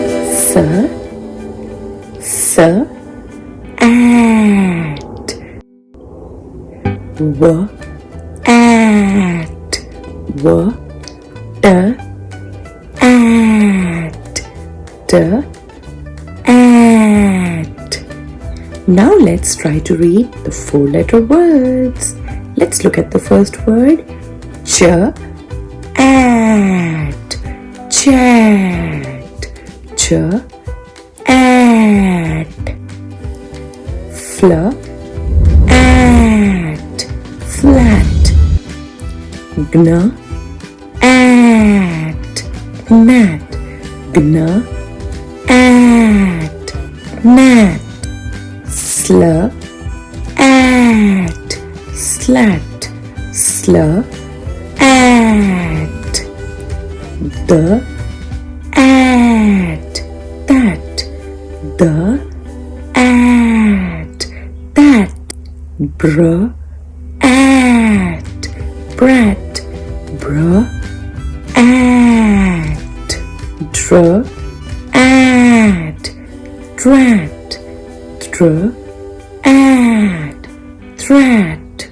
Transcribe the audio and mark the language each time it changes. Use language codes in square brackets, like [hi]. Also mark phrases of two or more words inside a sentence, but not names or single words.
[en] S-at. W-at. W-at. D-at. Now let's try to read the 4-letter words. Let's look at the first word. Ch-at. Chat. Ch-at. Fl-at. Flat. Gna-at. Gnat. Gna-at. Gnat. Sl-at. Slat. Sl-at. D-at. That. D-at. That. Br-at. Brat. Br-at. Dr-at. Drat. Dr-at. Thrat.